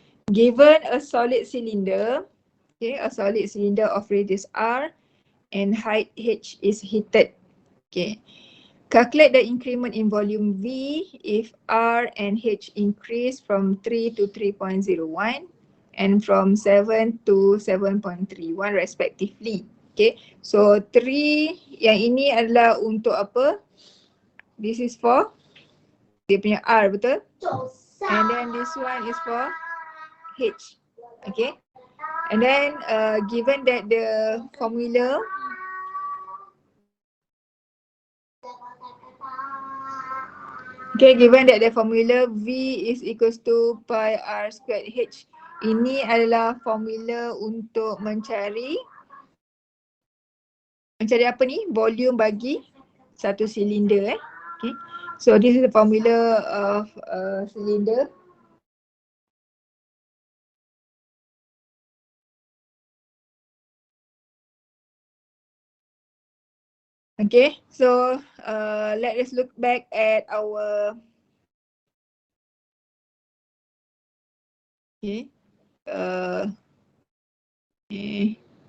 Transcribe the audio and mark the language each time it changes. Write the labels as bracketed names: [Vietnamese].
[English] Given a solid cylinder, okay, a solid cylinder of radius r and height h is heated. Okay. Calculate the increment in volume V if R and H increase from 3 to 3.01 and from 7 to 7.31 respectively. [Malay] Okay, so 3 yang ini adalah untuk apa? [English] This is for [Malay] dia punya R, betul? [English] And then this one is for H. Okay, and then given that the formula given that the formula V is equals to pi R squared H. [Malay] Ini adalah formula untuk mencari apa ni? Volume bagi satu silinder Okay. [English] So this is the formula of cylinder. Okay, so let us look back at our okay.